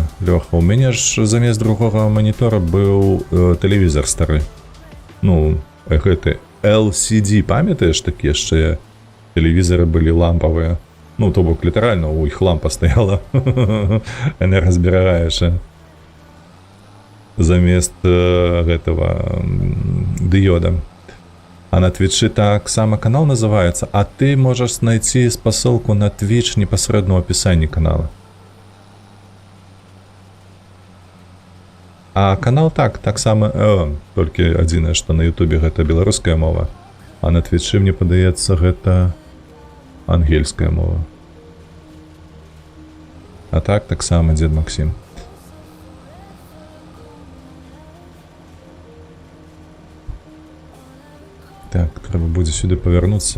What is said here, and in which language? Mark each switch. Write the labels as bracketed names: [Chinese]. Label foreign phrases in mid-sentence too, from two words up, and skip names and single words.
[Belarusian] Лёха, у мяне ж замест другога манітора быў тэлевізор стары. Ну, гэты LCD, памятаеш, такі яшчэ тэлевізоры былі лампавыя. Ну, то бок, літаральна, у іх лампа стаяла энергазберагаючая. [Russian] замест этого диода. А на Твиче [Belarusian] так само [Russian] канал называется, а ты можешь найти посылку на Twitch непосредственно в описании канала. [Belarusian] А канал так само, толькі адзінае, што на Ютубе гэта беларуская мова, а на Твиче, мне падаецца, гэта ангельская мова. А так само Дед Максим. Так, трэба будзе сюды павярнуцца.